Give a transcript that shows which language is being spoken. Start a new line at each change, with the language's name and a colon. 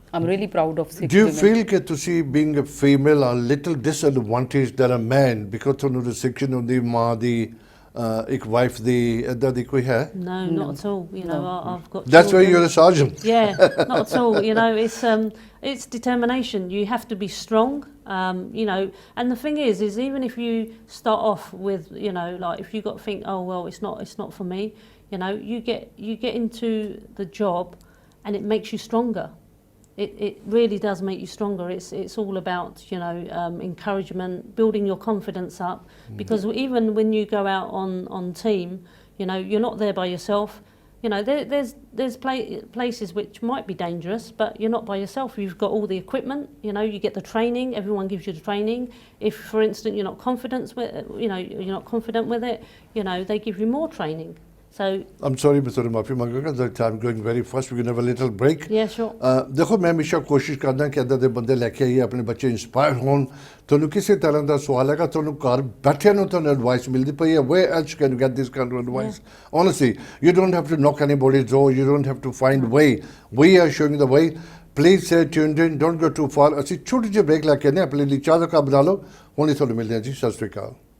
English: I'm really proud of Sikh Do you women. feel that
Punjabi: ਤੁਸੀਂ
English: being a female are little disadvantaged than a man because
Punjabi: ਤੁਹਾਨੂੰ restriction ਹੁੰਦੀ ਮਾਂ ਦੀ ਇੱਕ wife ਦੀ ਏਦਾਂ ਦੀ ਕੋਈ ਹੈ?
English: No, not at all. You know, I've got. That's why children. you're a sergeant. Yeah, not at all. You know, it's determination. You have to be strong. You know, and the thing is even if you start off with, you know, like if you got to think, oh well, it's not for me. You know, you get into the job, and it makes you stronger. It really does make you stronger. It's all about, you know, encouragement, building your confidence up. Because even when you go out on team, you know, you're not there by yourself. You know, there's places which might be dangerous, but you're not by yourself. You've got all the equipment. You know, you get the training. Everyone gives you the training. If, for instance, you're not confident with it, you know, they give you more training. So I'm sorry, Mr. Mafi Mangaga, that I'm going very fast. We're going to have a little break. Yeah, sure.
Punjabi: देखो मैं हमेशा कोशिश करदा कि इदां दे बंदे लेके आइए अपने बच्चे इंस्पायर होन ਤੁਹਾਨੂੰ ਕਿਸੇ ਤਰ੍ਹਾਂ ਦਾ ਸਵਾਲ ਹੈਗਾ ਤੁਹਾਨੂੰ ਘਰ ਬੈਠਿਆਂ ਨੂੰ ਤੁਹਾਨੂੰ ਐਡਵਾਈਸ ਮਿਲਦੀ ਪਈ ਹੈ
English: where else can you get this kind of advice honestly you don't have to knock anybody's door you don't have to find way we are showing the way please stay tuned in don't go too far
Punjabi: ਅਸੀਂ ਛੋਟੀ ਜਿਹੀ break ਲੈ ਕੇ ਨੇ ਆਪਣੇ ਲਈ ਚਾਹ ਦਾ cup ਬਣਾ ਲਓ ਹੁਣੇ ਤੁਹਾਨੂੰ ਮਿਲਦੇ ਹਾਂ ਜੀ ਸਤਿ ਸ਼੍ਰੀ ਅਕਾਲ